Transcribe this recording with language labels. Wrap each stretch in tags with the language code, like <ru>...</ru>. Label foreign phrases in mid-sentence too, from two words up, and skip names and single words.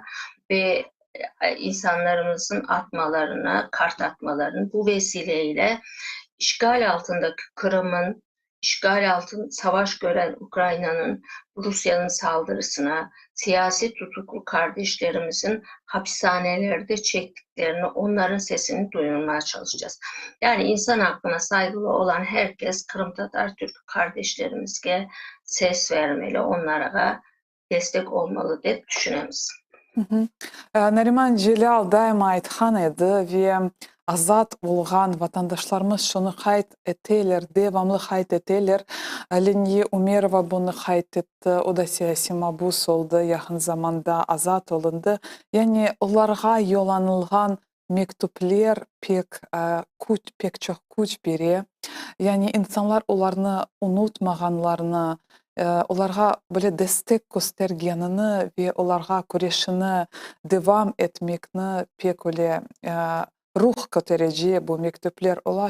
<tr>Ve insanlarımızın atmalarını, kart atmalarını bu vesileyle işgal altındaki Kırım'ın, işgal altında savaş gören Ukrayna'nın, Rusya'nın saldırısına, siyasi tutuklu kardeşlerimizin hapishanelerde çektiklerini, onların sesini duyurmaya çalışacağız. Yani insan hakkına saygılı olan herkes Kırım Tatar Türk kardeşlerimize ses vermeli, onlara destek olmalı diye düşünüyoruz. Hı hı.</tr> <crh>Nariman Celal daima aytkan edi ve azat olgan vatandaşlarımız şunu hayt eteler, devamlı hayt eteler. Lenya Umerova bunu hayt etti. O da siyasi mabus oldu. Yakın zamanda azat olundu. Yani onlarga yolanılgan mektuplar pek çok güç biri. Yani insanlar onlarını unutmaganlarını, onlarga böyle destek göstergenini ve onlarga kureshini devam etmekni pek öyle ruh ko'tarıcı bu mektuplar ola.</crh>